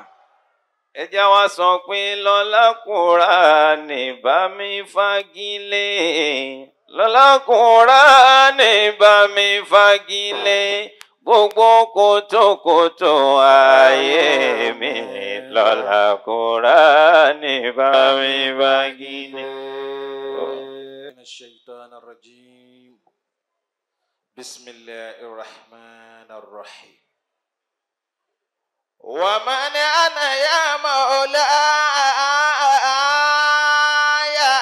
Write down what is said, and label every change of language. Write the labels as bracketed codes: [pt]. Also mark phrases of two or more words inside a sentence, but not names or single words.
[yo] ẹ jẹ́ wá sọ pé lọ́lá Kùránì bá mi fagilé lọ́lá Kùránì bá mi fagilé gbogbo kòtòkòtò ayé mi lọ́lá Kùránì bá mi fagilé. [ar] من الشيطان الرجيم بسم الله الرحمن الرحيم ومن أنا يا مولاي